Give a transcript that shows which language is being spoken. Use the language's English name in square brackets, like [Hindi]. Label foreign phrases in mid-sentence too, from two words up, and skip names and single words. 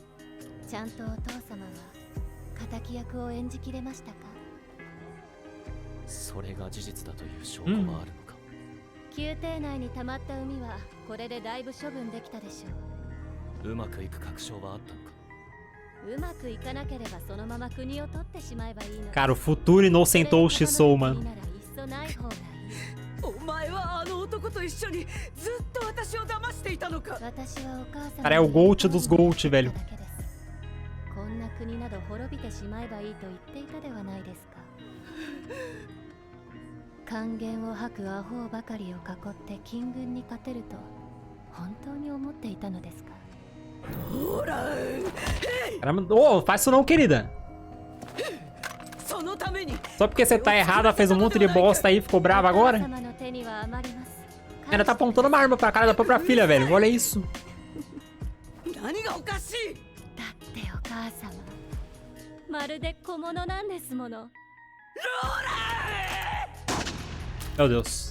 [Japanese] ちゃんとお父様は敵役を演じきれましたか？それが事実だという証拠はあるのか？宮廷内に溜まった海はこれでだいぶ処分できたでしょう。うまくいく確証はあったのか？うまくいかなければそのまま国を取ってしまえばいいの。 [Portuguese] Cara, o futuro inocentou o Shisou, mano. [Japanese] お前はあの男と一緒にずっと私を騙していたのか。 [Portuguese] Cara, é o Gold dos Gold, velho. [Japanese] こんな国など滅びてしまえばいいと言っていたではないですか。還元を吐くアホばかりを囲って金軍に勝てると本当に思っていたのですか。 [Portuguese] Caramba, oh, faz isso não, querida. Só porque você tá errada, fez um monte de bosta aí, ficou brava agora? Ela tá apontando uma arma pra cara da própria filha, velho. Olha isso. Meu Deus.